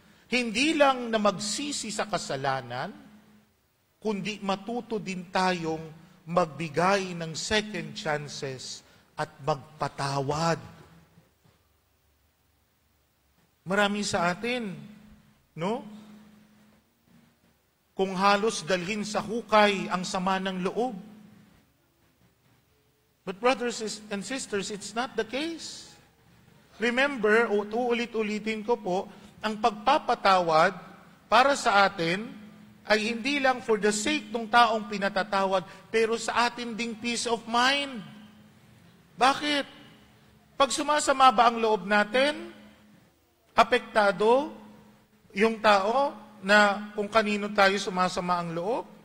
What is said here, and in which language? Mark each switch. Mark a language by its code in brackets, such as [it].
[tl] Hindi lang na magsisi sa kasalanan, kundi matuto din tayong magbigay ng [en] second chances [tl] at magpatawad. Marami sa atin, no? Kung halos dalhin sa hukay ang sama ng loob. [en] But brothers and sisters, it's not the case. [tl] Remember, uulit-ulitin ko po, ang pagpapatawad para sa atin ay hindi lang [en] for the sake [tl] ng taong pinatatawad, pero sa atin ding [en] peace of mind. [tl] Bakit? Pag sumasama ba ang loob natin, apektado yung tao na kung kanino tayo sumasama ang loob?